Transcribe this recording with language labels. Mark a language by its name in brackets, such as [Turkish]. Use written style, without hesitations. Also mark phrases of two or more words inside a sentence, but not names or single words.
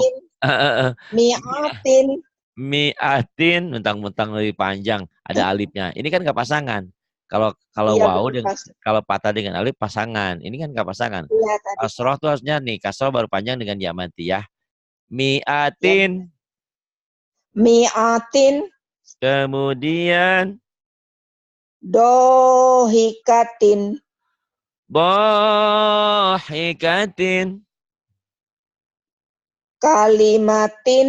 [Arabic] مائة مائة, [Indonesian] Miatin, mentang-mentang lebih panjang. Ada alifnya. Ini kan nggak pasangan. Kalau kalau iya waw belum dengan pas. kalau patah dengan alif pasangan. Ini kan nggak pasangan. Iya tadi Kasroh tuh harusnya nih. Kasroh baru panjang dengan ya mati ya. ya [Arabic] Miatin. [Indonesian] benar. Mi'atin, Kemudian [Arabic] dohikatin, Bohikatin. kalimatin,